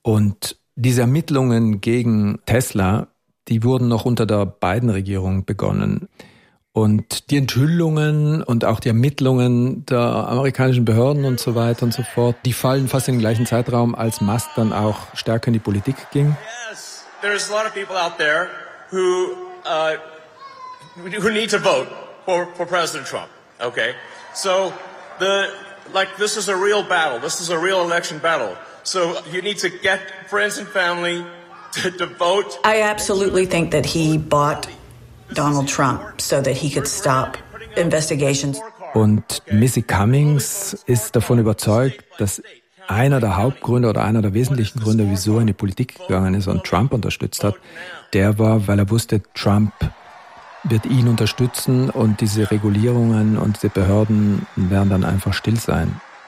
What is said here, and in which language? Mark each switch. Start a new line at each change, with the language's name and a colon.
German: Und diese Ermittlungen gegen Tesla, die wurden noch unter der Biden-Regierung begonnen. Und die Enthüllungen und auch die Ermittlungen der amerikanischen Behörden und so weiter und so fort, die fallen fast im gleichen Zeitraum, als Musk dann auch stärker in die Politik ging.
English: There's a lot of people out there who need to vote for President Trump. Okay, so this is a real battle. This is a real election battle. So you need to get friends and family to vote. I absolutely think that he bought Donald Trump so that he could stop investigations.
German: Und Missy Cummings ist davon überzeugt, dass einer der Hauptgründe oder einer der wesentlichen Gründe, wieso er in die Politik gegangen ist und Trump unterstützt hat, der war, weil er wusste, Trump wird ihn unterstützen und diese Regulierungen und die Behörden werden dann einfach still sein.